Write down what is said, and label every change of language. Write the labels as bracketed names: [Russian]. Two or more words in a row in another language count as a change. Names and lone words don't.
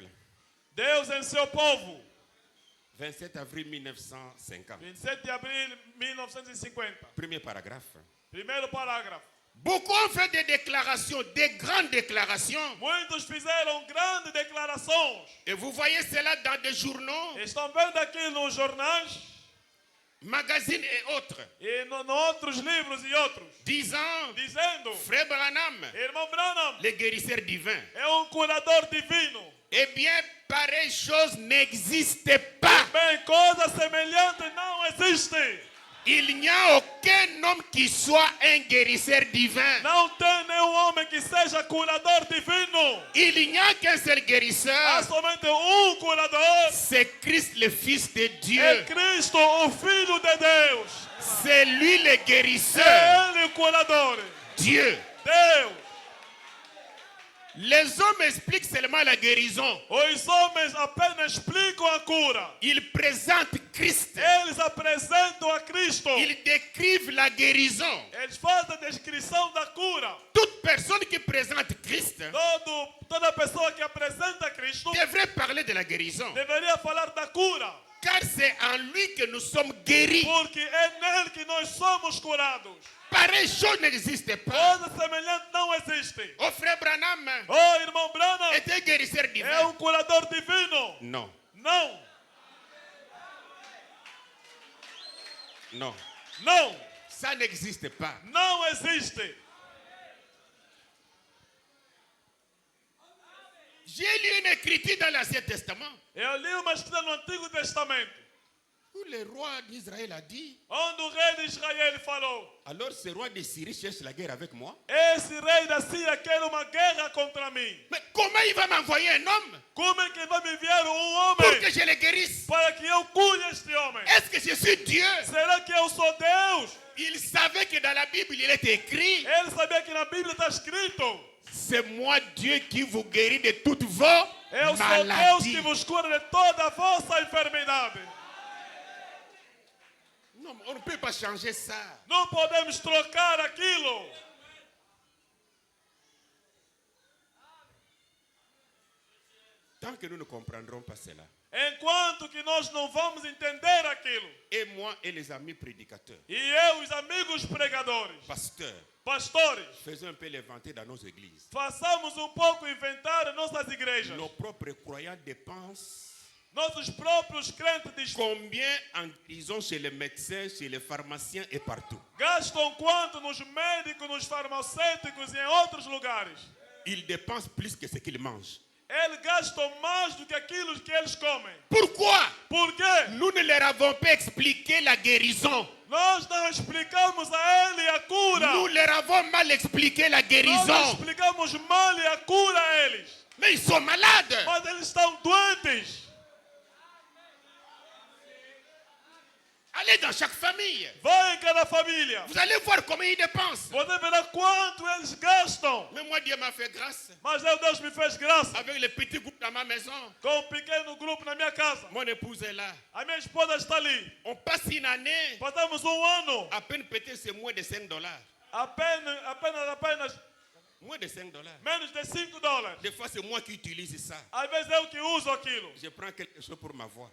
[Portuguese] Deus em seu povo. [French] 27 avril 1950. [Portuguese] 27 de abril de 1950. [French] Premier paragraphe. [Portuguese] Primeiro parágrafo. [French] Beaucoup ont fait des déclarations, des grandes déclarations. [Portuguese] Muitos fizeram grandes declarações. [French] Et vous voyez cela dans des journaux, [Portuguese] Estão vendo aqui nos jornais [French] magazines et autres, [Portuguese] e outros livros e outros. [French] disant, [Portuguese] Dizendo, [French] Frère Branham, [Portuguese] irmão Branham [French] le guérisseur divin. [Portuguese] é curador divino. [French] Eh bien, pareille chose n'existe pas. [Portuguese] Bem, coisa semelhante não existe. [French] Il n'y a aucun homme qui soit un guérisseur divin. [Portuguese] Não tem nenhum homem que seja curador divino. [French] Il n'y a qu'un seul [Portuguese] Há [French] guérisseur. [Portuguese] somente curador. [French] C'est Christ le Fils de [Portuguese] É [French] Dieu. [Portuguese] Cristo, o Filho de Deus. [French] C'est lui le guérisseur. [Portuguese] É Ele o curador. [French] Dieu. [Portuguese] Deus. [French] Les hommes expliquent seulement la guérison. [Portuguese] Os homens apenas explicam a cura. [French] Ils présentent Christ. [Portuguese] Eles apresentam a Cristo. [French] Ils décrivent la guérison. [Portuguese] Eles fazem a descrição da cura. [French] Toute personne qui présente Christ [Portuguese] Toda pessoa que apresenta Cristo [French] devrait parler de la guérison. [Portuguese] deveria falar da cura. [French] Car c'est en lui que nous sommes guéris. [Portuguese] Porque é nele que nós somos curados. [French] Pareille chose n'existe pas. [Portuguese] Coisa semelhante não existe. [French] Oh frère Branham [Portuguese] Oh, irmão Branham [French] est un guérisseur [Portuguese] é [French] divin. [Portuguese] curador divino. [French] Non, [Portuguese] Não, [French] non, [Portuguese] não, [French] ça n'existe pas. [Portuguese] não existe. [French] J'ai lu une écriture dans l'Ancien Testament [Portuguese] Eu li uma escrita no Antigo Testamento. [French] Où le roi d'Israël a dit, [Portuguese] onde o rei de Israel falou: [French] alors ce roi de Syrie cherche la guerre avec moi. [Portuguese] esse rei da Síria quer uma guerra contra mim. [French] Mais comment il va m'envoyer un homme [Portuguese] Como é que ele vai me enviar [French] pour [Portuguese] homem [French] que je le guérisse? [Portuguese] para que eu cure este homem? [French] Est-ce que je suis Dieu? [Portuguese] Será que eu sou Deus? [French] Il savait que dans la Bible, il est écrit, [Portuguese] Ele sabia que na Bíblia está escrito: [French] c'est moi Dieu qui vous guérit de toutes vos [Portuguese] eu sou Deus [French] maladies. [Portuguese] que vos cura de toda a vossa enfermidade. [French] Non, on ne peut pas changer ça. [Portuguese] Não podemos trocar aquilo. [French] Tant que nous ne comprendrons pas cela. [Portuguese] Enquanto que nós não vamos entender aquilo. [French] Et moi et les amis prédicateurs, [Portuguese] E eu, os amigos pregadores, [French] pasteurs, [Portuguese] pastores, [French] faisons un peu l'inventaire dans nos églises. [Portuguese] façamos pouco inventar nossas igrejas. [French] Nos propres croyants dépensent [Portuguese] Nossos próprios crentes [French] combien en prison chez les médecins, chez les pharmaciens et partout. [Portuguese] gastam quanto nos médicos, nos farmacêuticos e em outros lugares. [French] Ils dépensent plus que ce qu'ils mangent. [Portuguese] Eles gastam mais do que aquilo que eles comem. [French] Pourquoi? [Portuguese] Por quê? [French] Nous ne leur avons pas expliqué la guérison. [Portuguese] Nós não explicamos a ele a cura. [French] Nous leur avons mal expliqué la [Portuguese] Nós [French] guérison. [Portuguese] explicamos mal a cura a eles. [French] Mais ils sont malades. [Portuguese] Mas eles estão doentes. [French] Allez dans chaque famille. [Portuguese] Vai em cada família. [French] Vous allez voir comment ils dépensent. [Portuguese] Você verá quanto eles gastam. [French] Mais moi, Dieu m'a fait grâce. [Portuguese] Mas Deus me fez graça. [French] Avec les petits groupes dans ma maison. [Portuguese] Com pequeno grupo na minha casa. [French] Mon épouse est là. [Portuguese] A minha esposa está ali. [French] On passe une année. [Portuguese] Passamos ano. [French] À peine peut-être c'est moins de $5. [Portuguese] Apenas [French] Moins de $5. [Portuguese] menos de $5. [French] Des fois, c'est moi qui utilise ça. [Portuguese] Às vezes eu que uso aquilo. [French] Je prends quelque chose pour ma voix.